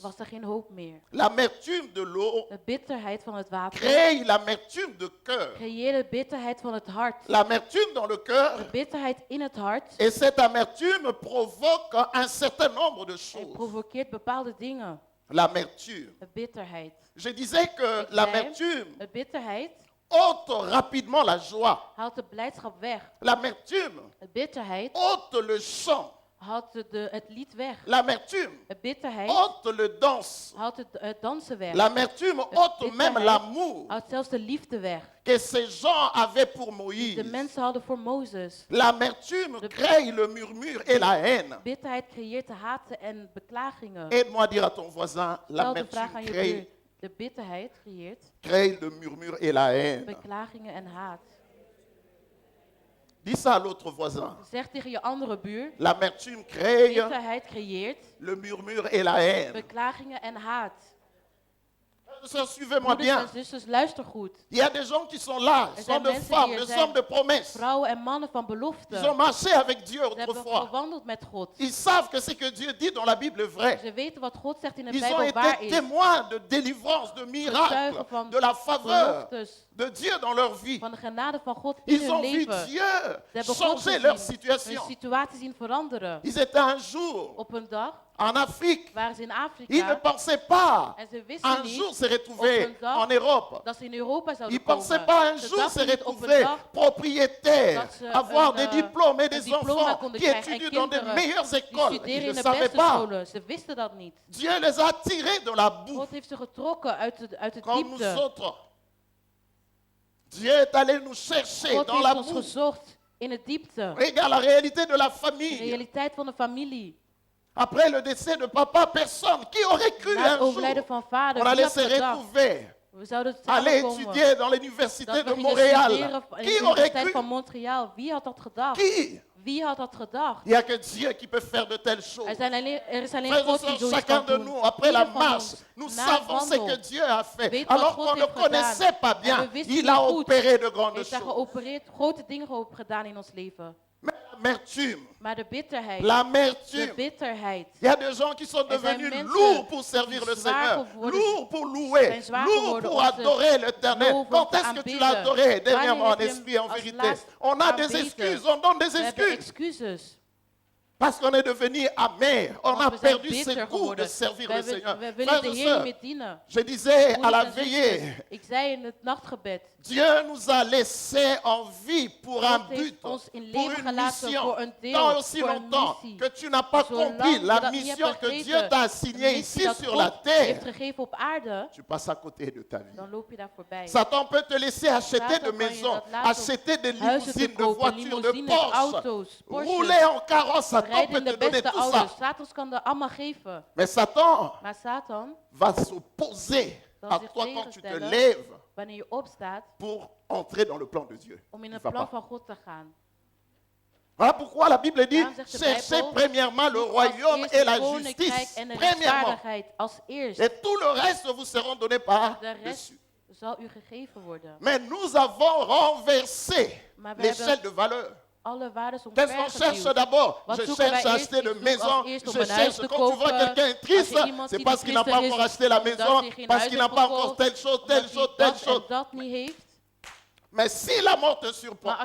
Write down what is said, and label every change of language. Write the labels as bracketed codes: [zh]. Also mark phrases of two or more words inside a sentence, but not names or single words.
[nl] was er geen hoop meer. [fr] L'amertume de l'eau [nl] De bitterheid van het water [fr] crée l'amertume de cœur. [nl] creëerde bitterheid van het hart. [fr] L'amertume dans le cœur, [nl] De bitterheid in het hart [fr] et cette amertume provoque un certain nombre de [nl] en [fr] choses. [nl] provoceert bepaalde dingen. [fr] L'amertume. [nl] De bitterheid. [fr] Je disais que [nl] Ik zei, [fr] l'amertume [nl] de bitterheid [fr] ôte rapidement la joie. [nl] haalt de blijdschap weg. [fr] L'amertume [nl] De bitterheid [fr] ôte le chant. [nl] haalt het lied weg. [fr] L'amertume [nl] De bitterheid [fr] ôte le danse. [nl] haalt het dansen weg. [fr] L'amertume ôte même [nl] bitterheid [fr] l'amour [nl] haalt zelfs de liefde weg. [fr] que ces gens avaient pour [nl] De [fr] Moïse. [nl] mensen hadden voor Mozes. [fr] L'amertume crée le murmure et la haine. [nl] Bitterheid creëert de haat en beklagingen. [fr] Aide-moi à dire à ton voisin, [nl] Stel de vraag aan [fr] l'amertume [nl] je buur. [fr] crée, [nl] De bitterheid creëert [fr] crée le murmure et la haine. [nl] beklagingen en haat. [fr] Dis ça à l'autre voisin. [nl] Zeg tegen je andere buur. [fr] L'amertume crée [nl] Bitterheid creëert [fr] le murmure et la haine. [nl] beklagingen en haat. [fr] Suivez-moi [nl] Broeders [fr] bien. [nl] en zusters, luister goed. [fr] Il y a des gens qui sont là, [nl] Er [fr] sont [nl] zijn [fr] de [nl] mensen [fr] femmes, [nl] die er [fr] des [nl] zijn. [fr] hommes de promesse. [nl] Vrouwen en mannen van [fr] Ils ont [nl] belofte. [fr] marché avec Dieu [nl] Ze hebben [fr] autrefois. [nl] gewandeld met God. [fr] Ils savent que ce que Dieu dit dans la Bible est vrai. [nl] Ze weten wat God zegt in de [fr] Ils ont [nl] Bijbel waar [fr] été [nl] is. [fr] témoins de délivrance, de miracles, [nl] Getuigen van [fr] de la faveur [nl] beloftes, [fr] de Dieu dans leur vie. [nl] van de genade van God in [fr] Ils [nl] hun [fr] ont vu [nl] leven. [fr] Dieu [nl] Ze hebben God [fr] changer leur [nl] gezien, [fr] situation. [nl] hun situatie zien veranderen. [fr] Ils étaient un jour [nl] Op een dag [fr] en Afrique. [nl] waren ze in [fr] Ils ne [nl] Afrika [fr] pensaient pas [nl] en ze wisten [fr] un jour [nl] niet [fr] se retrouver [nl] op een dag [fr] en Europe. [nl] dat ze in Europa [fr] Ils [nl] zouden [fr] ne pensaient [nl] komen. [fr] pas un [nl] Ze [fr] jour se [nl] dachten niet op een [fr] retrouver [nl] dag [fr] propriétaires, [nl] dat ze [fr] avoir [nl] een, [fr] des diplômes et [nl] een [fr] des [nl] diploma [fr] enfants [nl] konden [fr] qui [nl] krijgen en [fr] étudient dans de [nl] kinderen [fr] meilleures [nl] die [fr] écoles. Ils [nl] studeren [fr] ne [nl] in de [fr] savaient [nl] beste [fr] pas. [nl] scholen. Ze wisten dat niet. [fr] Dieu les a tirés de la boue, [nl] God heeft ze getrokken uit de [fr] comme nous [nl] diepte. [fr] autres. Dieu est allé nous chercher [nl] God [fr] dans la [nl] heeft ons [fr] boue. [nl] gezocht in de diepte. [fr] Regarde la réalité de la [nl] De [fr] famille. [nl] realiteit van de familie. [fr] Après le décès de papa, personne qui aurait cru [nl] Na [fr] un [nl] het [fr] jour [nl] overlijden van vader, [fr] on [nl] wie [fr] allait [nl] had [fr] se [nl] gedacht? [fr] retrouver, [nl] We zouden [fr] aller [nl] samenkomen. [fr] étudier dans l'université [nl] Dat [fr] de [nl] we gingen [fr] Montréal. [nl] studeren in de [fr] Qui aurait [nl] Universiteit [fr] cru? [nl] van Montreal. Wie had dat gedacht? [fr] Qui? [nl] Wie had dat gedacht? [fr] Il n'y a que Dieu qui peut faire de telles choses. [nl] Er is alleen [fr] Frères et [nl] God die [fr] sœurs, [nl] zoiets [fr] chacun [nl] kan [fr] de [nl] doen. [fr] nous, après la [nl] Ieder van [fr] marche, [nl] ons, [fr] nous [nl] na de [fr] savons ce que [nl] wandel, [fr] Dieu a fait. [nl] weet wat [fr] Alors [nl] God [fr] qu'on ne [nl] heeft [fr] connaissait [nl] gedaan. [fr] pas [nl] En [fr] bien, [nl] we wisten [fr] il [nl] niet [fr] a [nl] goed. [fr] opéré de grandes [nl] heeft daar [fr] choses. [nl] geopereerd, grote dingen op gedaan in ons leven. [fr] Mais l'amertume, [nl] Maar de bitterheid, de [fr] l'amertume. [nl] bitterheid, [fr] Il y a des gens qui sont [nl] Er zijn [fr] devenus [nl] mensen [fr] lourds pour servir [nl] die [fr] le [nl] zwaar [fr] Seigneur, [nl] geworden [fr] lourds pour louer, [nl] zijn zwaar [fr] lourds [nl] geworden [fr] pour [nl] om te [fr] adorer l'Éternel. [nl] loven, [fr] Quand [nl] om te [fr] est-ce que tu [nl] aanbidden? [fr] l'as adoré dernièrement en [nl] Wanneer heb je [fr] esprit, en [nl] hem als [fr] vérité? [nl] laatst [fr] On a des [nl] aanbeden? [fr] excuses, on donne des [nl] We hebben [fr] excuses. [nl] excuses. [fr] Parce qu'on est devenu amer, on [nl] Want [fr] a [nl] we zijn [fr] perdu ce [nl] bitter [fr] goût de [nl] geworden. [fr] servir [nl] We [fr] le Seigneur. [nl] we willen [fr] Frères [nl] de [fr] et [nl] Heer niet [fr] sœurs, [nl] meer dienen. [fr] je disais à la [nl] Broeders en [fr] veillée, [nl] zusters, ik zei in het nachtgebed. [fr] Dieu nous a laissés en vie pour un [nl] God heeft [fr] but, [nl] ons in [fr] pour [nl] leven [fr] une [nl] gelaten [fr] mission. [nl] voor een deel, [fr] Tant aussi [nl] voor een [fr] longtemps [nl] missie. [fr] que tu n'as pas [nl] Zolang [fr] compris [nl] je [fr] la [nl] dat niet [fr] mission [nl] hebt [fr] que [nl] begrepen, [fr] Dieu t'a [nl] de [fr] assignée [nl] missie [fr] ici [nl] dat [fr] sur [nl] God [fr] la terre, [nl] heeft gegeven op aarde, [fr] tu passes à côté de ta vie. [nl] dan loop je daar voorbij. [fr] Satan peut te laisser acheter [nl] Satan [fr] de [nl] kan je [fr] maisons, [nl] dat laten [fr] acheter des [nl] huizen te [fr] limousines, de [nl] kopen, [fr] voitures, de [nl] limousines, [fr] Porsche, [nl] auto's, Porsches. [fr] rouler en carrosse. Satan [nl] Rijden [fr] peut [nl] in de [fr] te donner [nl] beste [fr] tout [nl] auto's. [fr] ça. [nl] Satan kan dat allemaal geven. [fr] Mais Satan [nl] Maar Satan, [fr] va s'opposer [nl] Dan [fr] à [nl] zich [fr] toi quand tu te [nl] tegenstellen. [fr] lèves [nl] wanneer je opstaat [fr] pour entrer dans le plan de Dieu. [nl] om in [fr] Il [nl] het [fr] va [nl] plan [fr] pas. [nl] van God te gaan. [fr] Voilà pourquoi la Bible dit, [nl] Daarom zegt de [fr] cherchez [nl] Bijbel, [fr] premièrement le [nl] Zoek als [fr] royaume [nl] eerst [fr] et [nl] het [fr] la [nl] koninkrijk [fr] justice. [nl] en de [fr] Premièrement. [nl] rechtvaardigheid als eerst. [fr] Et tout le reste vous seront donnés par [nl] De rest [fr] dessus. [nl] zal u gegeven worden. [fr] Mais nous avons renversé [nl] Maar we [fr] l'échelle [nl] hebben [fr] de valeur. [nl] alle waarden [fr] Qu'est-ce qu'on cherche [nl] omvergeduwd. [fr] d'abord? [nl] Wat [fr] Je [nl] zoeken wij [fr] cherche à [nl] eerst? [fr] acheter de [nl] Ik zoek [fr] maison. [nl] als eerst om [fr] Je [nl] een huis [fr] cherche, [nl] te [fr] quand tu vois [nl] kopen. [fr] quelqu'un est [nl] Als [fr] triste, [nl] je iemand [fr] c'est [nl] ziet [fr] parce [nl] die [fr] qu'il n'a pas [nl] triestig [fr] encore [nl] is, [fr] acheté la [nl] omdat [fr] maison, [nl] hij geen [fr] parce [nl] huis [fr] qu'il n'a [nl] heeft [fr] pas encore [nl] gekocht, [fr] telle chose, [nl] omdat [fr] telle [nl] hij [fr] chose, telle [nl] dat [fr] chose. [nl] en dat niet heeft. [fr] Mais si la mort te [nl] Maar [fr] surprend,